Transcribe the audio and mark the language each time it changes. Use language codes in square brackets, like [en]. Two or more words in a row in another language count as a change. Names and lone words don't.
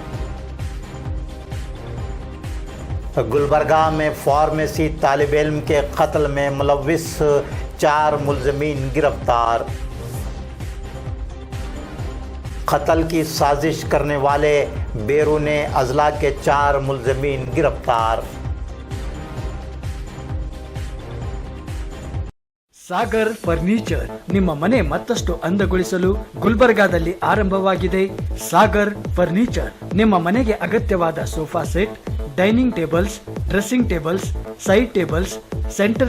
[ur] گلبرگہ میں فارمیسی طالب علم کے قتل میں ملوث 4 ملزمین گرفتار. قتل کی سازش کرنے والے بیرون اضلاع کے 4 ملزمین گرفتار. [kn] ಸಾಗರ್ ಫರ್ನಿಚರ್ ನಿಮ್ಮ ಮನೆ ಮತ್ತಷ್ಟು ಅಂದಗೊಳಿಸಲು ಗುಲ್ಬರ್ಗಾದಲ್ಲಿ ಆರಂಭವಾಗಿದೆ. [en] ಸಾಗರ್ ಫರ್ನಿಚರ್ [kn] ನಿಮ್ಮ ಮನೆಗೆ ಅಗತ್ಯವಾದ [en] sofa set, dining tables, dressing tables, side tables, center